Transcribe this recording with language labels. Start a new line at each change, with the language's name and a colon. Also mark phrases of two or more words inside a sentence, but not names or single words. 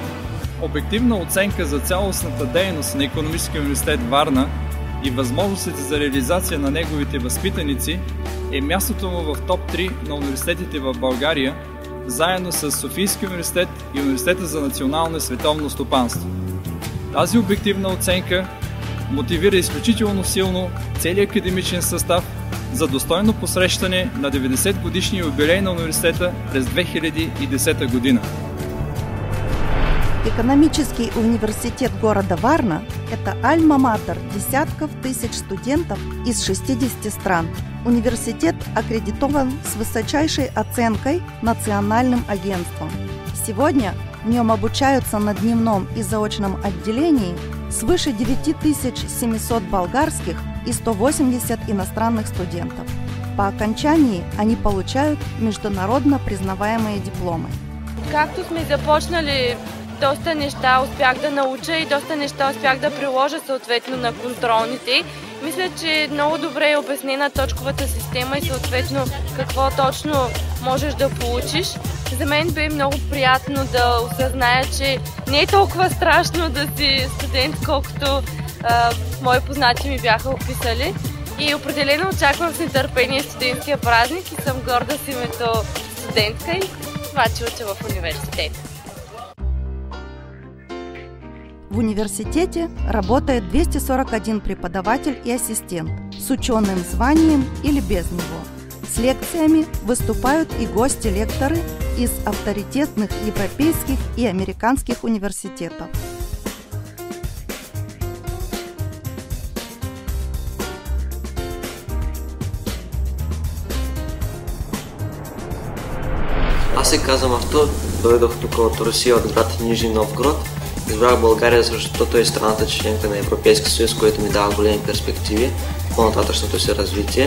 Bulgarian: Обективна оценка за цялостната дейност на Икономически университет Варна и възможностите за реализация на неговите възпитаници е мястото му в топ 3 на университетите в България, заедно с Софийския университет и Университета за национално и световно стопанство. Тази обективна оценка мотивира изключително силно целият академичен състав за достойно посрещане на 90-годишния юбилей на университета през 2010 година.
Russian: Экономический университет города Варна – это альма-матер десятков тысяч студентов из 60 стран. Университет аккредитован с высочайшей оценкой национальным агентством. Сегодня в нем обучаются на дневном и заочном отделении свыше 9700 болгарских и 180 иностранных студентов. По окончании они получают международно признаваемые дипломы.
Bulgarian: Както сме започнали, доста неща успях да науча и доста неща успях да приложа съответно на контролните. Мисля, че много добре е обяснена точковата система и съответно какво точно можеш да получиш. За мен бе много приятно да осъзная, че не е толкова страшно да си студент, колкото мои познати ми бяха описали. И определено очаквам с нетърпение студентския празник и съм горда с името студентка и това, че уча в университет.
Russian: В университете работает 241 преподаватель и ассистент с ученым званием или без него. С лекциями выступают и гости-лекторы из авторитетных европейских и американских университетов.
Bulgarian: Аз се казвам Артур, дойдох тук от Русия, от град Нижни Новгород. Избрах България, защото е страната членка на Европейския съюз, което ми дава големи перспективи в по-нататъчното си развитие.